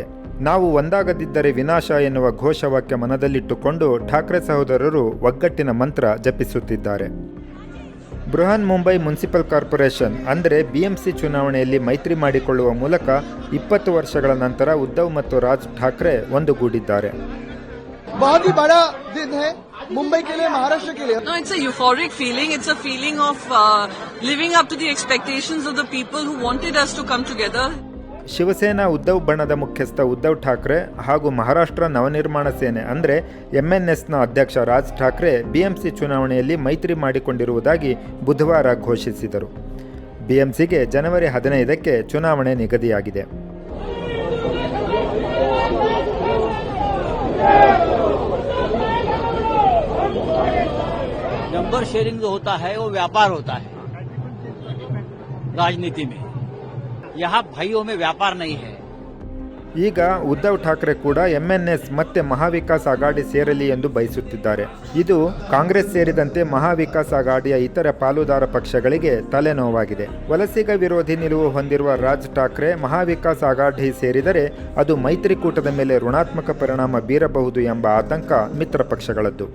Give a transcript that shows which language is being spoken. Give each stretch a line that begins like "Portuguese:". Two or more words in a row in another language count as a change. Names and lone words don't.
Kannada: ನಾವು ಒಂದಾಗದಿದ್ದರೆ ವಿನಾಶ ಎನ್ನುವ ಘೋಷವಾಕ್ಯ ಮನದಲ್ಲಿಟ್ಟುಕೊಂಡು ಠಾಕ್ರೆ ಸಹೋದರರು ಒಗ್ಗಟ್ಟಿನ ಮಂತ್ರ ಜಪಿಸುತ್ತಿದ್ದಾರೆ. ಬೃಹನ್ ಮುಂಬೈ ಮುನ್ಸಿಪಲ್ ಕಾರ್ಪೊರೇಷನ್ ಅಂದರೆ BMC ಚುನಾವಣೆಯಲ್ಲಿ ಮೈತ್ರಿ ಮಾಡಿಕೊಳ್ಳುವ ಮೂಲಕ 20 ವರ್ಷಗಳ ನಂತರ ಉದ್ಧವ್ ಮತ್ತು ರಾಜ್ ಠಾಕ್ರೆ ಒಂದುಗೂಡಿದ್ದಾರೆ.
Hindi: बहुत ही बड़ा दिन है मुंबई के लिए, महाराष्ट्र के लिए.
English: No, it's a euphoric feeling. It's a feeling of living up to the expectations of the people who wanted us to come together.
Kannada: ಶಿವಸೇನಾ ಉದ್ಧವ್ ಬಣದ ಮುಖ್ಯಸ್ಥ ಉದ್ಧವ್ ಠಾಕ್ರೆ ಹಾಗೂ ಮಹಾರಾಷ್ಟ್ರ ನವನಿರ್ಮಾಣ ಸೇನೆ ಅಂದರೆ MNSನ ಅಧ್ಯಕ್ಷ ರಾಜ್ ಠಾಕ್ರೆ BMC ಚುನಾವಣೆಯಲ್ಲಿ ಮೈತ್ರಿ ಮಾಡಿಕೊಂಡಿರುವುದಾಗಿ ಬುಧವಾರ ಘೋಷಿಸಿದರು. BMCಗೆ ಜನವರಿ 15ಕ್ಕೆ ಚುನಾವಣೆ ನಿಗದಿಯಾಗಿದೆ.
Hindi: नंबर शेयरिंग जो होता है वो व्यापार होता है राजनीति में. यहाँ भाइयों में व्यापार नहीं है.
Kannada: ಈಗ ಉದ್ಧವ್ ಠಾಕ್ರೆ ಕೂಡ MNS ಮತ್ತೆ ಮಹಾವಿಕಾಸ್ ಅಘಾಡಿ ಸೇರಲಿ ಎಂದು ಬಯಸುತ್ತಿದ್ದಾರೆ. ಇದು ಕಾಂಗ್ರೆಸ್ ಸೇರಿದಂತೆ ಮಹಾವಿಕಾಸ್ ಅಘಾಡಿಯ ಇತರ ಪಾಲುದಾರ ಪಕ್ಷಗಳಿಗೆ ತಲೆನೋವಾಗಿದೆ. ವಲಸಿಗ ವಿರೋಧಿ ನಿಲುವು ಹೊಂದಿರುವ ರಾಜ್ ಠಾಕ್ರೆ ಮಹಾವಿಕಾಸ್ ಅಘಾಡಿ ಸೇರಿದರೆ ಅದು ಮೈತ್ರಿಕೂಟದ ಮೇಲೆ ಋಣಾತ್ಮಕ ಪರಿಣಾಮ ಬೀರಬಹುದು ಎಂಬ ಆತಂಕ ಮಿತ್ರ ಪಕ್ಷಗಳದ್ದು.